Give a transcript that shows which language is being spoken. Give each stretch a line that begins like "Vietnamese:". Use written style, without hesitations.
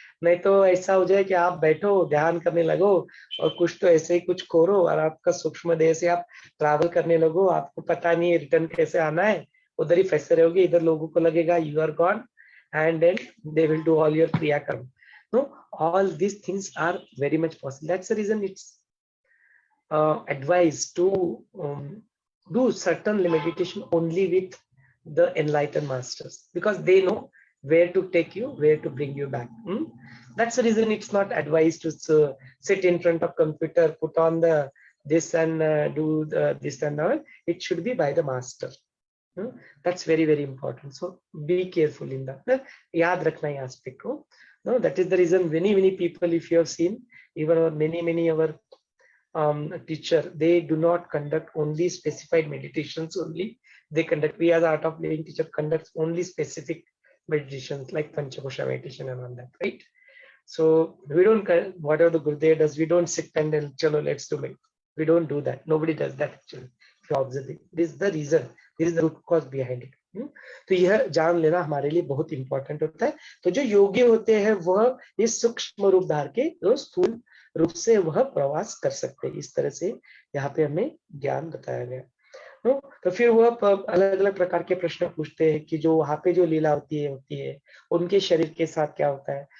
Hindi: नहीं तो ऐसा हो जाए कि आप बैठो ध्यान करने लगो और कुछ तो ऐसे ही कुछ करो, और आपका सूक्ष्म देह से आप ट्रैवल करने लगो, आपको पता नहीं है रिटर्न कैसे आना है, उधर ही फंसे रहोगे। इधर लोगों को लगेगा
English: You are gone and then they will do all your kriya karma. No, all these things are very much possible. That's the reason it's advised to do certain meditation only with the enlightened masters, because they know where to take you, where to bring you back. That's the reason it's not advised to sit in front of computer, put on the this and do this and all. It should be by the master. That's very, very important. So be careful in that.
Hindi: याद रखना ये aspect को.
English: No, that is the reason many people, if you have seen, even our many our teacher, they do not conduct only specified meditations only. They conduct, we as Art of Living teacher conducts only specific meditations like Panchakosha meditation and all that, right? So we don't, whatever the Gurudev does, we don't sit and then chalo let's do it. We don't do that. Nobody does that actually. If you observe it, this is the reason, this is the root cause behind it.
Hindi: तो यह जान लेना हमारे लिए बहुत important होता है। तो जो योगी होते हैं वह इस सूक्ष्म रूप धार के स्थूल रूप से वह प्रवास कर सकते हैं। इस तरह से यहाँ पे हमें ज्ञान बताया गया। तो फिर वह अलग अलग प्रकार के प्रश्न पूछते हैं कि जो वहां पे जो लीलावती होती है उनके शरीर के साथ क्या होता है।